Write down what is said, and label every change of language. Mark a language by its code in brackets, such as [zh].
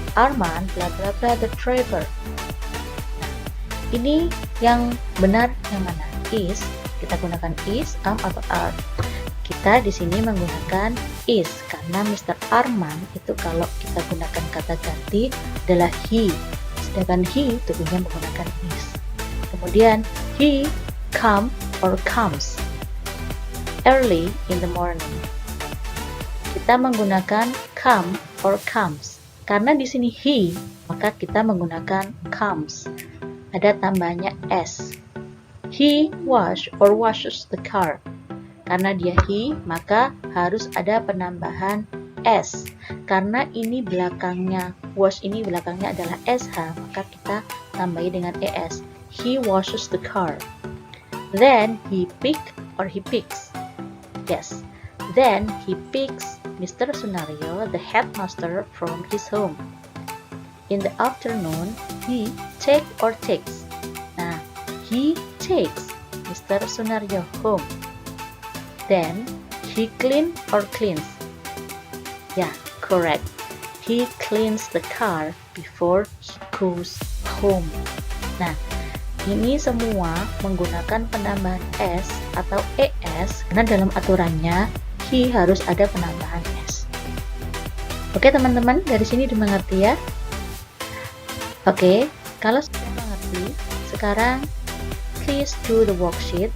[en] Arman bla bla bla the driver. [id] Nah, ini yang benar yang mana? Is, kita gunakan is, atau are. Kita di sini menggunakan is karena Mr. Arman itu kalau kita gunakan kata ganti adalah he, sedangkan he tentunya menggunakan is. Kemudian [en] he come or comes early in the morning. [id] Kita menggunakan [en] come or comes. [id] Karena di sini he, maka kita menggunakan comes. Ada tambahnya s. [en] He wash or washes the car. [id] Karena dia he, maka harus ada penambahan s. Karena ini belakangnya, wash ini belakangnya adalah sh, maka kita tambahi dengan es. [en] He washes the car. Then he picks. Yes. Then he picks Mr. Sunario, the headmaster, from his home. In the afternoon, he takes. Nah, he takes Mr. Sunario home. Then he cleans. Yeah, correct. He cleans the car before he goes home. [id] Nah, ini semua menggunakan penambahan s atau es karena dalam aturannya he harus ada penambahan s. Oke teman-teman, dari sini dimengerti ya? Oke, kalau sudah mengerti, sekarang [en] please do the worksheet.